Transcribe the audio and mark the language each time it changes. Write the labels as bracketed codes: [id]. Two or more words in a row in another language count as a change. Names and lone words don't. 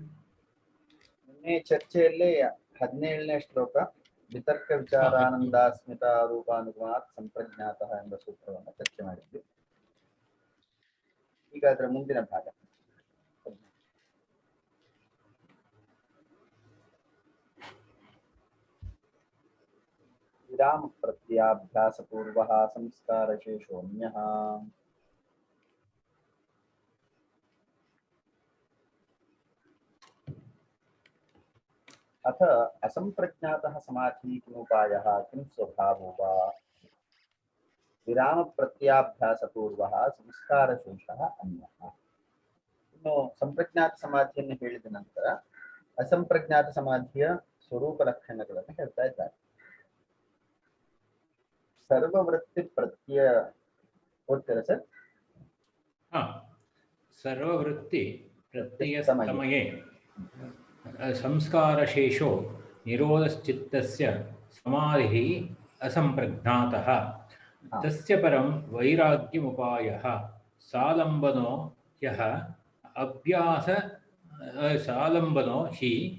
[kn] 17ನೇ ಶ್ಲೋಕ [sa] ವಿತರ್ಕ ವಿಚಾರಾನಂದಾಸ್ಮಿತ ರೂಪಾನುಗುಣಾತ್ ಸಂಪ್ರಜ್ಞಾತಃ [kn] ಎಂಬ ಸೂತ್ರವನ್ನು ಚರ್ಚೆ ಮಾಡಿದ್ವಿ. ಈಗ ಅದರ ಮುಂದಿನ ಭಾಗ [sa] ವಿರಾಮ ಪ್ರತ್ಯಭ್ಯಾಸ ಪೂರ್ವ ಸಂಸ್ಕಾರ ಶೇಷೋನ್ಯಃ. अथ असंप्रज्ञातः समाधि किमुपायः किं स्वभावो वा विराम प्रत्याभ्यास पूर्वः संस्कार शेषः अन्यः. [kn] ಇನ್ನು ಸಂಪ್ರಜ್ಞಾತ ಸಮಾಧಿಯನ್ನು ಹೇಳಿದ ನಂತರ ಅಸಂಪ್ರಜ್ಞಾತ ಸಮಾಧಿಯ ಸ್ವರೂಪ ಲಕ್ಷಣಗಳನ್ನು ಹೇಳ್ತಾ ಇದ್ದಾರೆ. [sa] ಸರ್ವವೃತ್ತಿ ಪ್ರತ್ಯಯ [kn] ಓದ್ತೀರಾ ಸರ್? [sa] ಸರ್ವವೃತ್ತಿ ಪ್ರತ್ಯಯ ಸಮಯೇ ಸಂಸ್ಕಾರಶೇಷೋ ನಿರೋಧಶ್ಚಿತ್ತಸ್ಯ समाधिः असंप्रज्ञातः तस्य परं वैराग्यमुपायः सालम्बनो ह्यः अभ्यास सालम्बनो हि